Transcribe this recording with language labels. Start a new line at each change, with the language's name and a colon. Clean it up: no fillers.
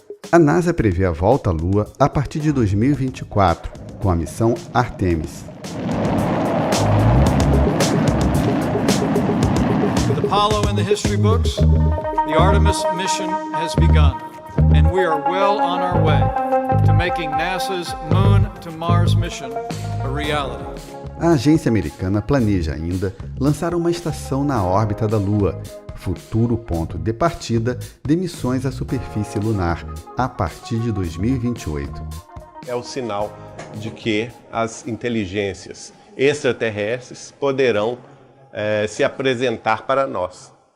Portuguese: A NASA prevê a volta à Lua a partir de 2024, com a missão Artemis.
English: With Apollo in the history books, the Artemis mission has begun, and we are well on our way to making NASA's Moon to Mars mission a reality.
Portuguese: A agência americana planeja ainda lançar uma estação na órbita da Lua, futuro ponto de partida de missões à superfície lunar, a partir de 2028. É o sinal de que as inteligências extraterrestres poderão se apresentar para nós.